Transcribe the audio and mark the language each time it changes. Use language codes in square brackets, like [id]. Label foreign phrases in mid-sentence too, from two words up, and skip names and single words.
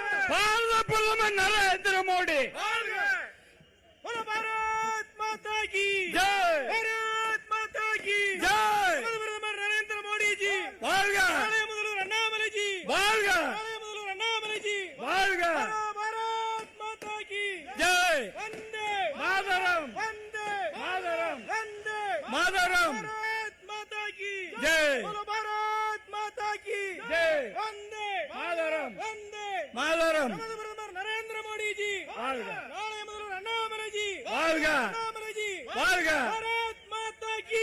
[ta] பாரத பிரதமர் நரேந்திர மோடி [hi] भारत माता की जय, भारत माता की जय, [ta] பிரதமர் நரேந்திர மோடி ஜி வாழ்க, நாளைய முதல்வர் அண்ணாமலை ஜி வாழ்க, நாளைய முதல்வர் அண்ணாமலை ஜி வாழ்க, [hi] भारत माता की ஜெய், वंदे மாதரம், वंदे மாதரம், वंदे மாதரம், भारत माता की जय, बोलो भारत माता की ஜெய், वंदे மாதரம், वंदे மாதரம், [ta] நமது பிரதமர் நரேந்திர மோடி ஜி வாழ்க, நாளைய முதல்வர் அண்ணாமலை ஜி வாழ்க, அண்ணாமலை ஜி வாழ்க, [hi] भारत माता की